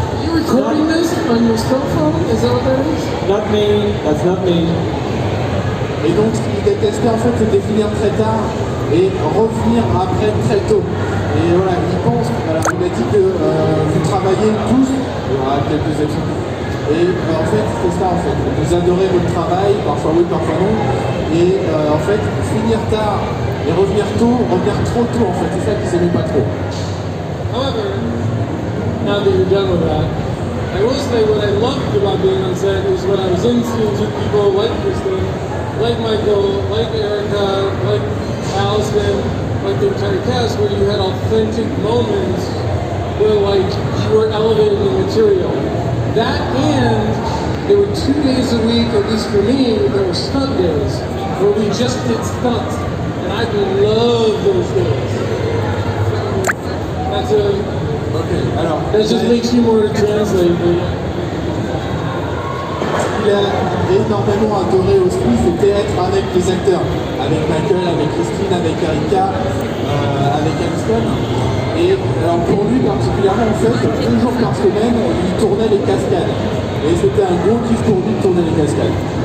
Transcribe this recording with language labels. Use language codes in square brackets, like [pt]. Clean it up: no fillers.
[en] Recording this on your cell phone? Is that what that is? Not me, that's not me. [fr] Et donc ce qu'il détestait en fait c'était finir très tard et revenir après très tôt. Et voilà, il pense, alors il a dit que vous travaillez tous, il y aura quelques exceptions. Et en fait c'est ça en fait, vous adorez votre travail, parfois oui, parfois non. Et en fait finir tard et revenir trop tôt en fait, c'est ça qu'ils aimaient pas trop. [en] However, now that you're done with that, I will say what I loved about being on set is when I was in scenes with people like Kristen, like Michael, like Erica, like Allison, like the entire cast, where you had authentic moments where like you were elevating the material. That and there were 2 days a week, at least for me, that were stunt days, where we just did stunts. And I love those days. That's a... [fr] Okay, alors... [en] That just makes you more to translate. [fr] Il a énormément adoré aussi, c'était être avec les acteurs, avec Michael, avec Christine, avec Erika, avec Alison. Et alors pour lui particulièrement, en fait, 2 jours par semaine, il tournait les cascades. Et c'était un gros kiff pour lui de tourner les cascades.